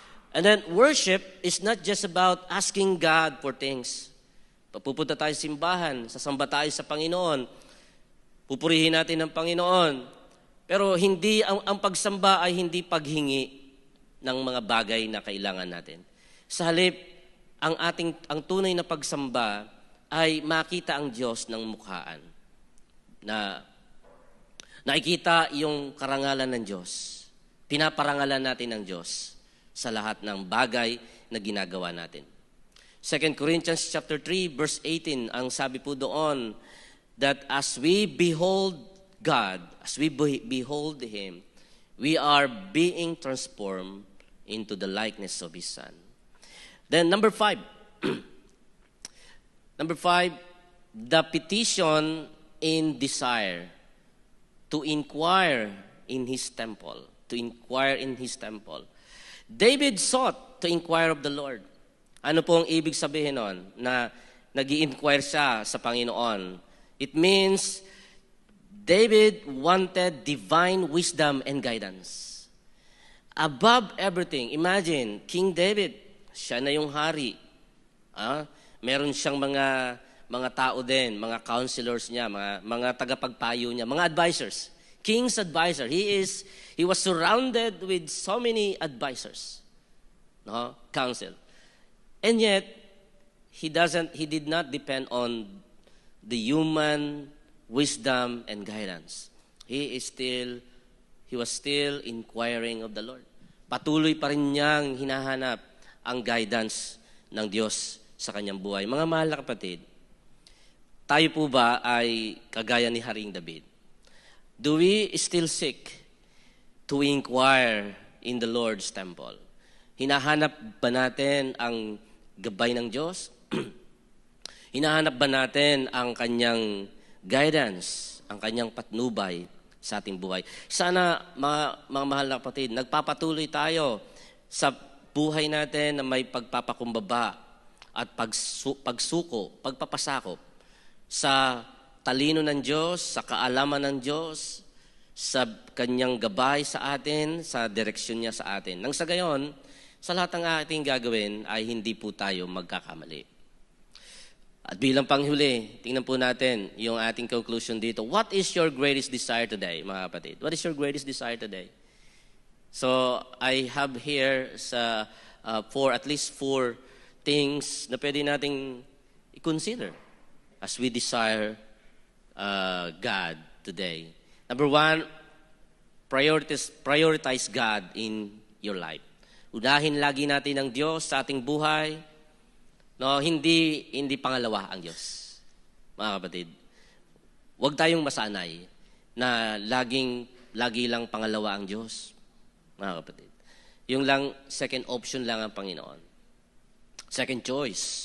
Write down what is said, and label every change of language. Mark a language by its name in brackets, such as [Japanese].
[English] And then worship is not just about asking God for things. [Filipino] Pupunta tayo sa simbahan, sasamba tayo sa Panginoon, pupurihin natin ang Panginoon. Pero hindi ang pagsamba ay hindi paghingi ng mga bagay na kailangan natin. Sa halip, ang tunay na pagsamba ay makita ang Diyos ng mukhaan. Na nakikita yung karangalan ng Diyos. Pinaparangalan natin ang Diyos sa lahat ng bagay na ginagawa natin. [English] 2 Corinthians chapter 3 verse 18, [Filipino] ang sabi po doon, [English] that as we behold God, as we behold Him, we are being transformed into the likeness of His Son. Then number 5. Number 5, the petition in desire to inquire in His temple. To inquire in His temple. David sought to inquire of the Lord. [Filipino] Ano po ang ibig sabihin nun? Na nag-i-inquire siya sa Panginoon. [English] It means David wanted divine wisdom and guidance. Above everything, imagine, King David, [Filipino] siya na yung hari. Meron siyang mga tao din, mga counselors niya, mga tagapagpayo niya, mga advisors. [English] King's advisor. He was surrounded with so many advisors. No? Counsel. And yet, he did not depend on the human wisdom and guidance. He was still inquiring of the Lord. [Filipino] Patuloy pa rin niyang hinahanap ang guidance ng Diyos sa kanyang buhay. Mga mahal na kapatid, tayo po ba ay kagaya ni Haring David? [English] Do we still seek to inquire in the Lord's temple? [Filipino] Hinahanap ba natin ang gabay ng Diyos? Hinahanap ba natin ang kanyang guidance, ang kanyang patnubay sa ating buhay? Sana, mga mahal na kapatid, nagpapatuloy tayo sa buhay natin na may pagpapakumbaba at pagsuko, pagpapasakop sa talino ng Diyos, sa kaalaman ng Diyos, sa kanyang gabay sa atin, sa direksyon niya sa atin. Nang sa gayon, sa lahat ng ating gagawin ay hindi po tayo magkakamali. At bilang panghuli, tingnan po natin yung ating conclusion dito. [English] What is your greatest desire today, [Filipino] mga kapatid? [English] What is your greatest desire today? So, I have here at least four things [Filipino] na pwede nating i-consider [English] as we desire God today. Number one, prioritize God in your life. [Filipino] Unahin lagi natin ang Diyos sa ating buhay. No, hindi pangalawa ang Diyos. Mga kapatid, huwag tayong masanay na lagi lang pangalawa ang Diyos. Mga kapatid, yung lang second option lang ang Panginoon. [English] Second choice.